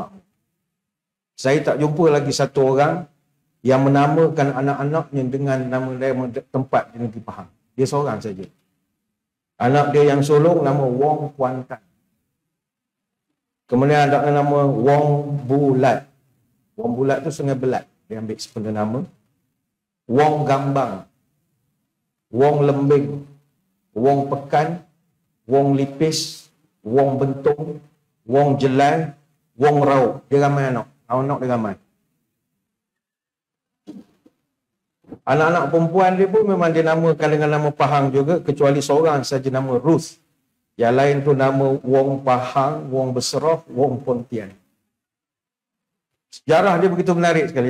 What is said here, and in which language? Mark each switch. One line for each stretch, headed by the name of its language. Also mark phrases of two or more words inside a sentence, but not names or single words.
Malay: Saya tak jumpa lagi satu orang yang menamakan anak-anaknya dengan nama tempat di negeri Pahang. Dia seorang saja. Anak dia yang sulung nama Wong Kuantan. Kemudian ada nama Wong Bulat. Wong Bulat tu Sungai Belat. Dia ambil sepenuh nama. Wong Gambang. Wong Lembing. Wong Pekan. Wong Lipis. Wong Bentung. Wong Jelai. Wong Rau. Dia ramai anak. Anak dia ramai. Anak-anak perempuan dia pun memang dinamakan dengan nama Pahang juga, kecuali seorang saja nama Ruth. Yang lain tu nama Wong Pahang, Wong Beseraf, Wong Pontian. Sejarah dia begitu menarik sekali.